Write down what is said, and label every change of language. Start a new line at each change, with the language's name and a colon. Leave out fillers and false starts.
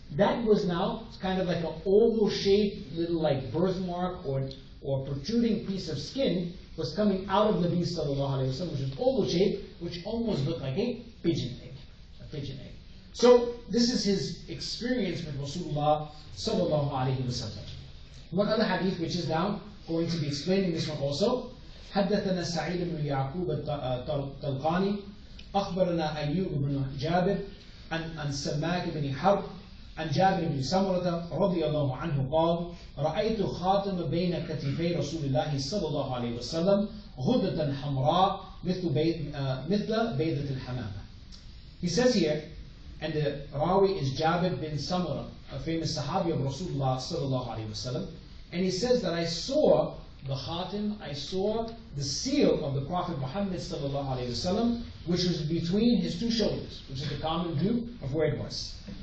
English: That was now kind of like an oval-shaped little like birthmark or protruding piece of skin was coming out of Nabi Sallallahu Alaihi Wasallam, which was oval-shaped, which almost looked like a pigeon egg. A pigeon egg. So this is his experience with Rasulullah Sallallahu Alaihi Wasallam. One other hadith which is now going to be explaining this one also.
Arabic: حدثنا سعيد بن يعقوب الطلقاني أخبرنا أيوب بن جابر عن سماك بن حرب عن جابر بن سمرة رضي الله عنه قال رأيت خاتم بين كتفي رسول الله صلى الله عليه وسلم غدة حمراء مثل بيضة الحمامة.
English: He says here, and the Rawi is Jabir bin Samura, a famous Sahabi of Rasulullah sallallahu alaihi wasallam, and he says that I saw the khatim, I saw the seal of the Prophet Muhammad sallallahu alaihi wasallam, which was between his two shoulders, which is the common view of where it was.